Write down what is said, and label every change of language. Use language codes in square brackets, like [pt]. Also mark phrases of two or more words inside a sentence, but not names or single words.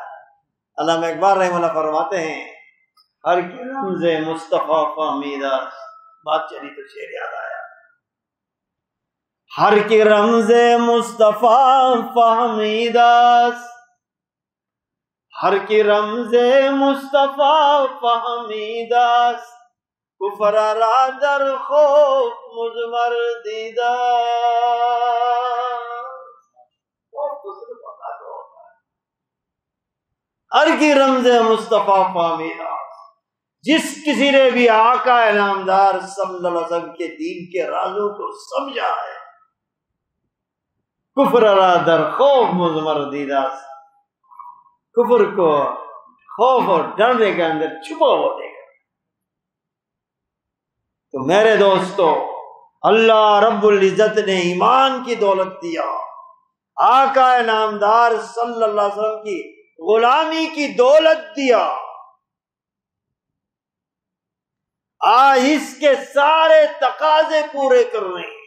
[ur] علامہ اقبال رحمہ اللہ فرماتے ہیں [fa] ہر کی رمز مصطفیٰ فہمیدہ، [ur] بات چلی تو شعر یاد آیا، [fa] ہر کی رمز مصطفیٰ فہمیدہ، ہر کی رمز مصطفیٰ فہمیدہ، کفر را در خوف مضمر دیدہ۔ ہر کی رمز مصطفیٰ فہمیدہ، [ur] جس کسی نے بھی آقا انعامدار [ar] صلی اللہ علیہ وسلم [ur] کے دین کے رازوں کو سمجھا ہے، [fa] کفر را در خوف مضمر دیدہ، [ur] کفر کو خوف اور ڈرنے کے اندر چھپا ہوا دیکھا۔ تو میرے دوستو، اللہ رب العزت نے ایمان کی دولت دیا، آقا انعامدار [ar] صلی اللہ علیہ وسلم [ur] کی غلامی کی دولت دیا، آج اس کے سارے تقاضے پورے کرنے۔